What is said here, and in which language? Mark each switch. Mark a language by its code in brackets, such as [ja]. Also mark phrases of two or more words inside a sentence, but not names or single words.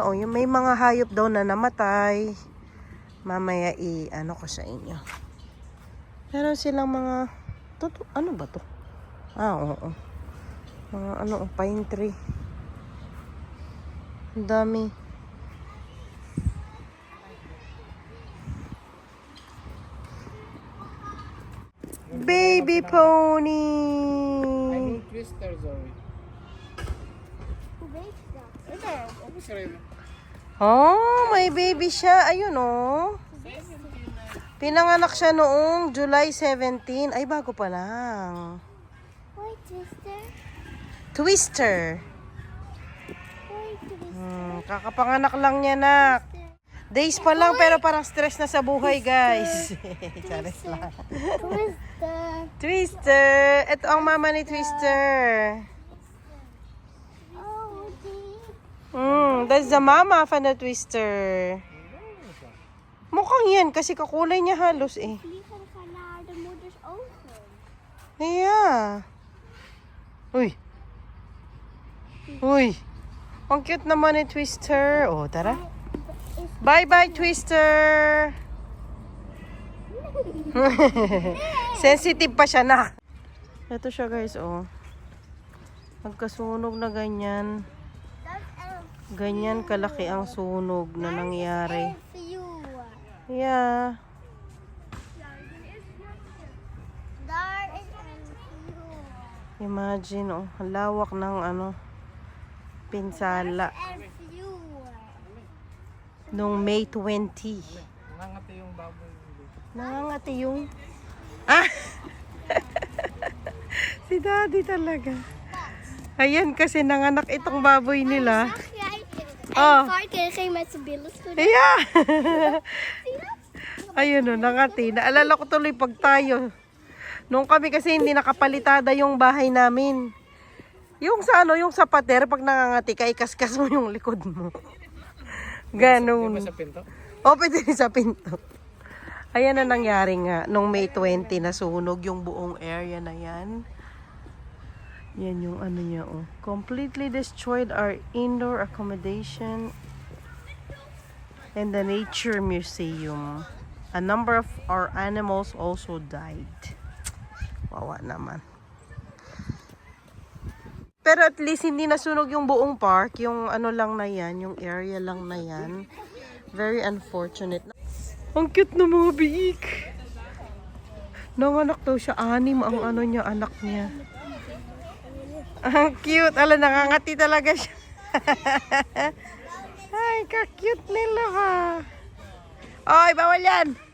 [tl] Oh, yung may mga hayop daw na namatay. Mamaya ano ko sa inyo. Meron silang mga... ano ba to? Ah, oo. Mga pine tree. Ang dami. [en] Baby pony. I need twister, Zoe. [tl] Oh, may baby siya. Ayun, oh. Pinanganak siya noong July 17. Ay, bago pa lang. [en] Why twister? Twister. Why twister? [tl] Kakapanganak lang niya, nak. Days pa lang, pero parang stress na sa buhay, guys. Charis lang. Twister. Twister. Ito ang mama ni Twister. [en] Oh, deep. That's the mama of the Twister. [tl] Mukhang yan, kasi kakulay niya halos eh. [nl] Vliegen gaan naar de moeders ogen. [en] Yeah. [tl] Uy. Uy. Ang cute naman ni Twister. Oh, tara. Bye-bye, Twister. Sensitive pa siya, na. Ito siya, guys, oh. Nagkasunog na ganyan. Ganyan kalaki ang sunog na nangyari. [en] Yeah. [nl] Daar is een view. [tl] Imagine, oh. Ang lawak ng pinsala. [nl] Een view. [tl] Noong May 20. Nangangati yung baboy. Nangangati yung... Ah! Si Daddy talaga. Ayan, kasi nanganak itong baboy nila. [nl] Zag jij Oh. een varken ging met zijn billen schudden? [en] Yeah! [tl] Ayun, oh, nangati. Naalala ko tuloy pag tayo. Noong kami kasi hindi nakapalitada yung bahay namin. Yung sa yung sa pader, pag nangangati ka, ikaskas mo yung likod mo. Ganun. Di ba sa pinto? O, pwede rin sa pinto. Ayan na nangyari nga. Nung May 20, nasunog yung buong area na yan. Yan yung ano niya, oh. [en] Completely destroyed our indoor accommodation and the nature museum. A number of our animals also died. [tl] Wawa naman. Pero at least hindi nasunog yung buong park. Yung ano lang na yan, yung area lang na yan. [en] Very unfortunate. [tl] Ang cute ng mga biik. Nanganak daw siya. 6 ang anak niya. Ang cute. Ala, nangangati talaga siya. Ay, ka-cute nila ha. Oy, bawal yan!